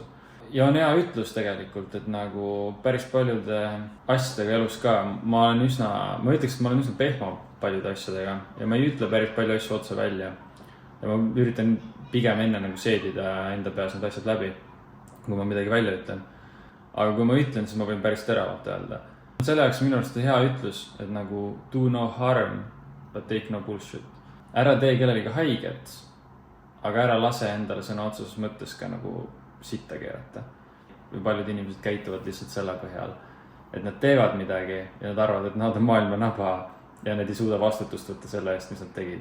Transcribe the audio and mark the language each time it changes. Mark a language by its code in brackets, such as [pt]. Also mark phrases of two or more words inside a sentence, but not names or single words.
[et] Ja on hea ütlus tegelikult, et nagu päris paljude asjadega elus ka, ma ütleks, et ma olen üsna pehma paljude asjadega ja ma ei ütle päris palju asju otsa välja. Ja ma üritan pigem enne nagu seedida enda peas need asjad läbi, kui ma midagi välja ütlen. Aga kui ma ütlen, siis ma võin päris teravalt öelda. Selle jaoks minu arust hea ütlus, et nagu [en] do no harm, but take no bullshit. [et] Ära tee kellelegi haiget, aga ära lase endale sõna otseses mõttes ka nagu sitta keerata. Või paljud inimesed käituvad lihtsalt selle põhjal, et nad teevad midagi ja nad arvavad, et nad on maailma naba ja nad ei suuda vastutust võtta selle eest, mis nad tegid.